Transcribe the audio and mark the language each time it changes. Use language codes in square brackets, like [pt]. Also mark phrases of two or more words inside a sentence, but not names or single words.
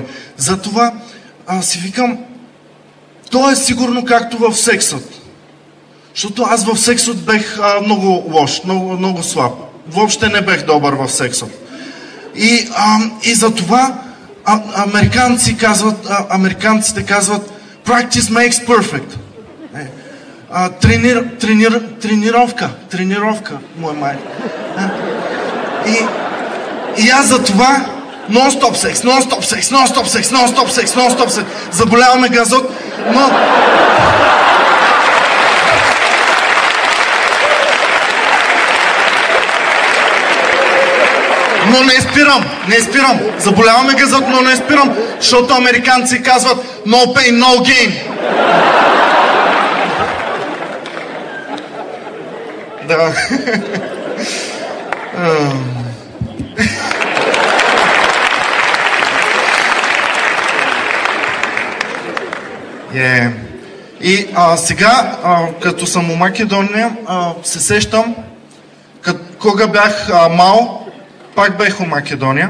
[bg] Затова си викам, то е сигурно както в сексът. Защото аз в сексът бех много лош, много слаб. Въобще не бех добър в сексът. И затова американците казват [en] practice makes perfect. [bg] Тренировка, мой май. И аз затова нон-стоп секс. Заболяваме газот, но... Но не спирам. Заболяваме газот, но не спирам, защото американци казват [en] no pain, no gain. [bg] Да. И сега, като съм у Македония, се сещам, кога бях мал, пак бех у Македония.